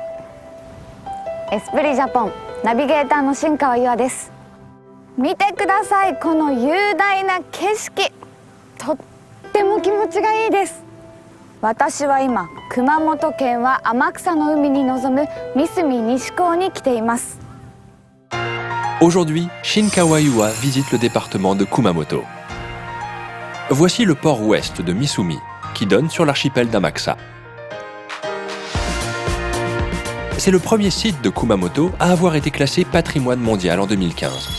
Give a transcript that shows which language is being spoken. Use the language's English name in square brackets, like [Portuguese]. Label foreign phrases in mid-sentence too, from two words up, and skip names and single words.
[Japanese] エスプリジャポンナビゲーターの新川優愛です。見てください、この雄大な景色、とっても気持ちがいいです。私は今熊本県は天草の海に臨む三隅西港に来ています。 [French] Aujourd'hui, Shinkawa Yua visite le département de Kumamoto. Voici le port ouest de Misumi, qui donne sur l'archipel d'Amakusa. C'est le premier site de Kumamoto à avoir été classé patrimoine mondial en 2015.